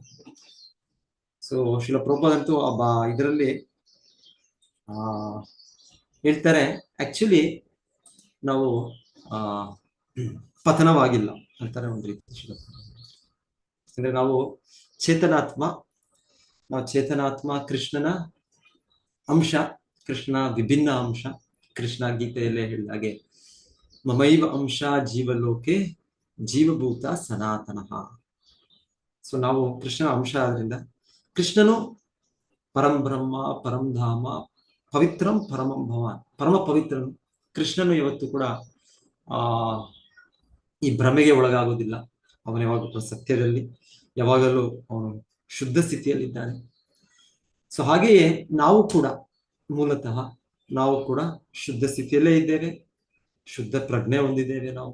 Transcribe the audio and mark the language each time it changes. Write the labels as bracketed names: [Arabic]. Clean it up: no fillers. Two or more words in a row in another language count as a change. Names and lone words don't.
[Kannada] ಸೊ ಶಿಲ ಪ್ರಭುಪಾದಂತೂ ಇದರಲ್ಲಿ ಹೇಳ್ತಾರೆ, ಆಕ್ಚುಲಿ ನಾವು ಪತನವಾಗಿಲ್ಲ ಅಂತಾರೆ ಒಂದು ರೀತಿ ಶಿಲ. ಅಂದ್ರೆ ನಾವು ಚೇತನಾತ್ಮ ಕೃಷ್ಣನ ಅಂಶ, ಕೃಷ್ಣ ವಿಭಿನ್ನ ಅಂಶ. ಕೃಷ್ಣ ಗೀತೆಯಲ್ಲೇ ಹೇಳಿದ ಹಾಗೆ [Sanskrit] ಮಮೈವ ಅಂಶ ಜೀವಲೋಕೆ ಜೀವಭೂತ ಸನಾತನಃ. [Kannada] ಸೊ ನಾವು ಕೃಷ್ಣನ ಅಂಶ ಆದ್ರಿಂದ, ಕೃಷ್ಣನು [Sanskrit] ಪರಂ ಬ್ರಹ್ಮ, ಪರಂ ಧಾಮ, ಪವಿತ್ರಂ ಪರಮಂ ಭವಾನ್, [Kannada] ಪರಮ ಪವಿತ್ರನು. ಕೃಷ್ಣನು ಯಾವತ್ತು ಕೂಡ ಈ ಭ್ರಮೆಗೆ ಒಳಗಾಗೋದಿಲ್ಲ. ಅವನು ಯಾವಾಗಲೂ ಸತ್ಯದಲ್ಲಿ, ಯಾವಾಗಲೂ ಅವನು ಶುದ್ಧ ಸ್ಥಿತಿಯಲ್ಲಿದ್ದಾನೆ. ಸೊ ಹಾಗೆಯೇ ನಾವು ಕೂಡ ಮೂಲತಃ ನಾವು ಕೂಡ ಶುದ್ಧ ಸ್ಥಿತಿಯಲ್ಲೇ ಇದ್ದೇವೆ, ಶುದ್ಧ ಪ್ರಜ್ಞೆ ಹೊಂದಿದ್ದೇವೆ ನಾವು.